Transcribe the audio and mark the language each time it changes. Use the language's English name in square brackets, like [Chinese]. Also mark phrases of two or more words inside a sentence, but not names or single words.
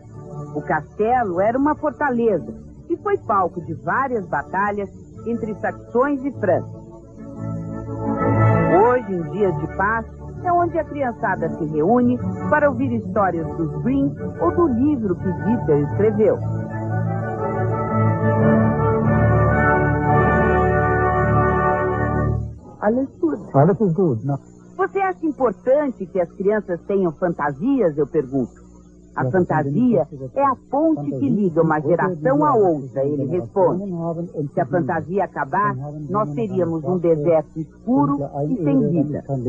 [Portuguese] O castelo era uma fortaleza e foi palco de várias batalhas entre saxões e francos. Hoje, em dias de paz, é onde a criançada se reúne para ouvir histórias dos Grimm ou do livro que Dieter escreveu. [German] Alles ist gut. [Portuguese] Você acha importante que as crianças tenham fantasias? Eu pergunto. A fantasia é a ponte que liga uma geração à outra, ele responde. Se a fantasia acabar, nós teríamos um deserto escuro e sem vida.